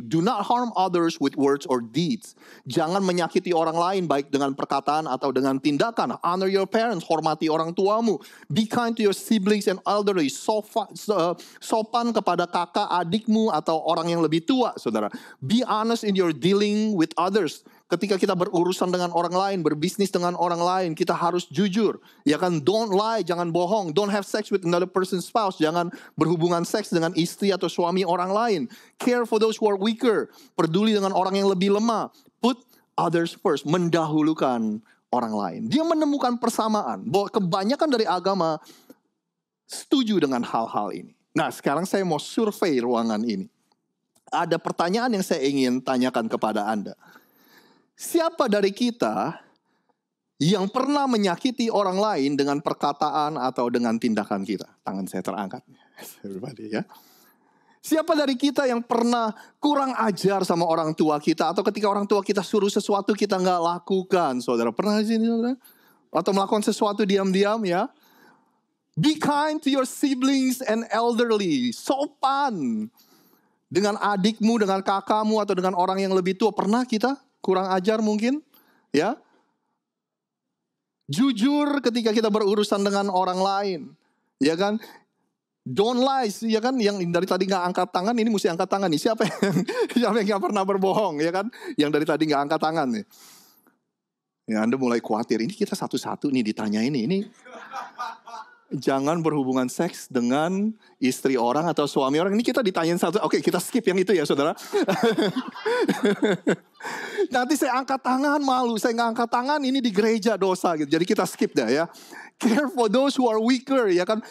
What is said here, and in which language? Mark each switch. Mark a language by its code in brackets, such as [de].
[en] Do not harm others with words or deeds. [id] Jangan menyakiti orang lain baik dengan perkataan atau dengan tindakan. [en] Honor your parents, [id] hormati orang tuamu. [en] Be kind to your siblings and elderly. [id] Sopan kepada kakak, adikmu atau orang yang lebih tua, saudara. [en] Be honest in your dealing with others. [id] Ketika kita berurusan dengan orang lain, berbisnis dengan orang lain, kita harus jujur. [en] Ya kan, don't lie, [id] jangan bohong. [en] Don't have sex with another person's spouse. [id] Jangan berhubungan seks dengan istri atau suami orang lain. [en] Care for those who are weaker. [id] Peduli dengan orang yang lebih lemah. [en] Put others first. [id] Mendahulukan orang lain. Dia menemukan persamaan bahwa kebanyakan dari agama setuju dengan hal-hal ini. Nah, sekarang saya mau survei ruangan ini. Ada pertanyaan yang saya ingin tanyakan kepada Anda. Siapa dari kita yang pernah menyakiti orang lain dengan perkataan atau dengan tindakan kita? Tangan saya terangkat. Everybody, ya. Siapa dari kita yang pernah kurang ajar sama orang tua kita, atau ketika orang tua kita suruh sesuatu kita nggak lakukan, saudara? Pernah di sini, saudara? Atau melakukan sesuatu diam-diam, ya? [en] Be kind to your siblings and elderly. [id] Sopan dengan adikmu, dengan kakakmu, atau dengan orang yang lebih tua. Pernah kita kurang ajar mungkin, ya? Jujur ketika kita berurusan dengan orang lain, ya kan? [en] Don't lie, [id] ya kan? Yang dari tadi nggak angkat tangan, ini mesti angkat tangan nih. Siapa yang nggak pernah berbohong, ya kan? Yang dari tadi nggak angkat tangan nih. Ya, Anda mulai khawatir. Ini kita satu-satu nih ditanya ini. Jangan berhubungan seks dengan istri orang atau suami orang. Ini kita ditanyain satu. Oke, kita skip yang itu ya, saudara. Nanti saya angkat tangan, malu. Saya nggak angkat tangan, ini di gereja dosa gitu. Jadi kita skip dah, ya. [en] Care for those who are weaker, ya kan.